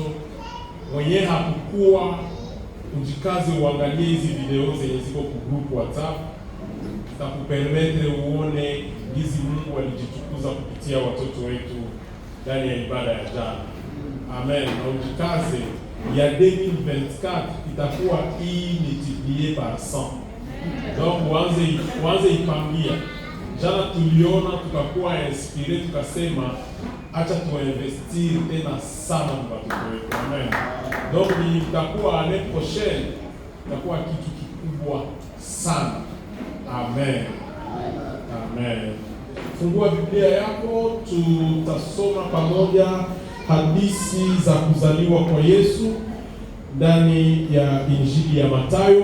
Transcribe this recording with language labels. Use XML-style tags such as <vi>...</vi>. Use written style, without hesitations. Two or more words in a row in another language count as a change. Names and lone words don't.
<sw>Mwenye hakukuwa ujikaze uangalie hizi video zenye ziko ku group WhatsApp, zitakupermettre uone hizi Mungu alijitukuza kupitia watoto wetu ndani ya ibada ya jana. Amen. Na ujikaze ya 2024 itakuwa hii</sw> <fr>multiplié par 100.</fr> <sw>Donc uanze ipangia. Jana tuliona tukakuwa inspiré tukasema acha tuinvestir tena sana kwa watoto wetu. Amen. Donc itakuwa</sw> <fr>année prochaine</fr> <sw>itakuwa kitu kikubwa sana. Amen. Amen. Fungua Biblia yako, tutasoma pamoja hadithi za kuzaliwa kwa Yesu ndani ya Injili ya Mathayo.</sw>